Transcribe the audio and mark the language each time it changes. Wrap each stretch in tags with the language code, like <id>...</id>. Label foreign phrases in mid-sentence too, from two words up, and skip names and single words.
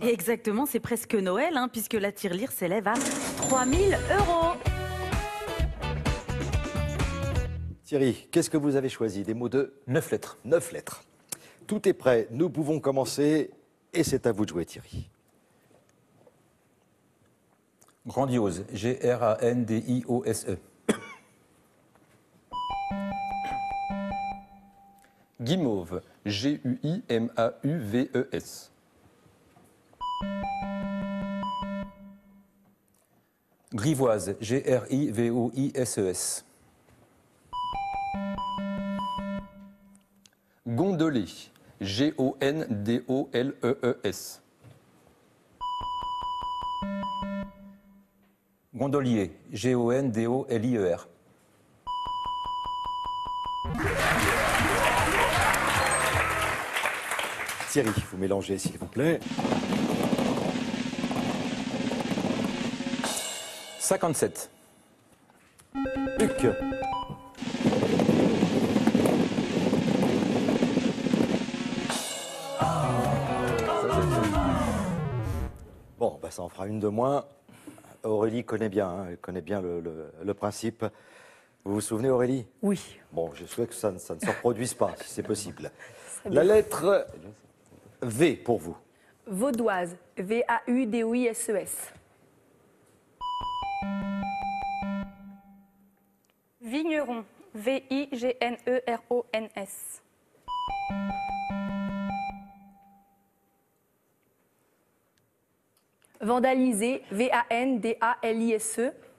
<fr>Exactement, c'est presque Noël, puisque la tirelire s'élève à 3 000 €. Thierry, qu'est-ce que vous avez choisi? Des mots de 9 lettres. 9 lettres. Tout est prêt, nous pouvons commencer et c'est à vous de jouer, Thierry. Grandiose. G-R-A-N-D-I-O-S-E. Guimauve, G-U-I-M-A-U-V-E-S. Grivoise, G-R-I-V-O-I-S-E-S. Gondolé, G-O-N-D-O-L-E-E-S. Gondolier, G-O-N-D-O-L-I-E-R. Thierry, vous mélangez s'il vous plaît. 57. Luc. Bon, ça en fera une de moins. Aurélie connaît bien, elle connaît bien le principe. Vous vous souvenez, Aurélie? Oui. Bon, je souhaite que ça ne se reproduise pas, si c'est possible. La lettre V pour vous. Vaudoise, V-A-U-D-O-I-S-E-S. Vigneron, V-I-G-N-E-R-O-N-S. Vandaliser, V-A-N-D-A-L-I-S-E.</fr>